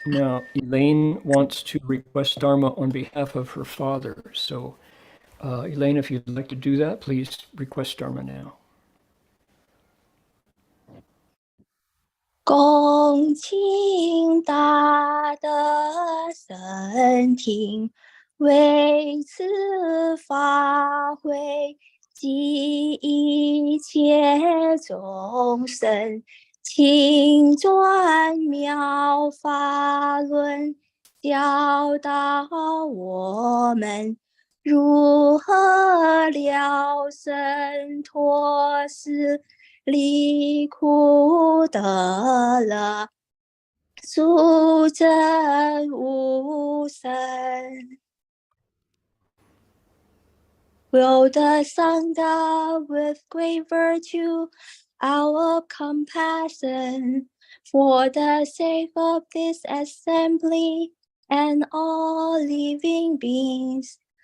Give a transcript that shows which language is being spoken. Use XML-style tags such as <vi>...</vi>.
<en>Now, Elaine wants to request Dharma on behalf of her father. So, Elaine, if you'd like to do that, please request Dharma now.</en> <zh>恭请大德圣听，为此法会及一切众生，请转妙法轮，教导我们如何了生脱死，离苦得乐，速证无生。</zh> <en>Will the Sangha with great virtue, our compassion, for the sake of this assembly and all living beings,</en>